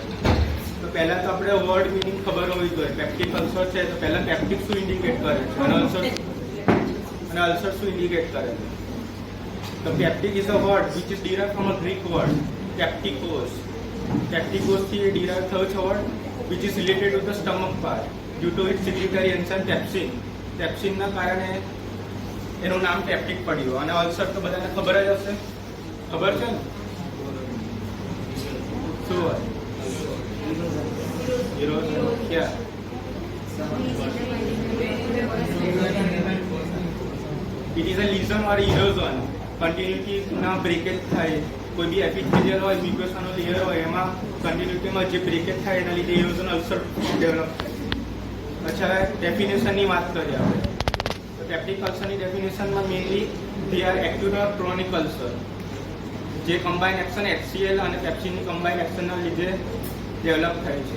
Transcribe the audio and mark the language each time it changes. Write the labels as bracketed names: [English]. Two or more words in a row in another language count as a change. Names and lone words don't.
[Gujarati] તો પહેલા તો આપણે [English] word meaning [Gujarati] ખબર હોવી જોઈએ. [English] peptic ulcer [Gujarati] છે તો પહેલા પેપ્ટિક શું ઇન્ડિકેટ કરે છે અને અલ્સર શું ઇન્ડિકેટ કરે છે. [English] તો peptic is a word which is derived from a Greek word peptikos. Peptikos થી derive [Gujarati] થયો છે [English] વર્ડ which is related to the stomach part due to its secretory enzyme pepsin. [Gujarati] Pepsin ના કારણે એનું નામ પેપ્ટિક પડ્યું. અને અલ્સર તો બધાને ખબર જ હશે, ખબર છે ને શું હોય? [English] ક્યાં it is a lesion or erosion, continuity [Gujarati] ના બ્રેકેજ થાય. કોઈ બી એપિથેલિયલ હોય, મ્યુકોસનો લેયર હોય, એમાં કન્ટિન્યુટીમાં જે બ્રેકેજ થાય એના લીધે ઇરોઝન અલ્સર ડેવલપ થાય. અચ્છા, ડેફિનેશનની વાત કરીએ આપણે. તો પેપ્ટિક અલ્સરની ડેફિનેશનમાં [English] mainly they are acute or chronic ulcer, [Gujarati] જે [English] combine action [Gujarati] HCl અને પેપ્સિનની [English] combine action [Gujarati] લીધે ડેવલપ થાય છે.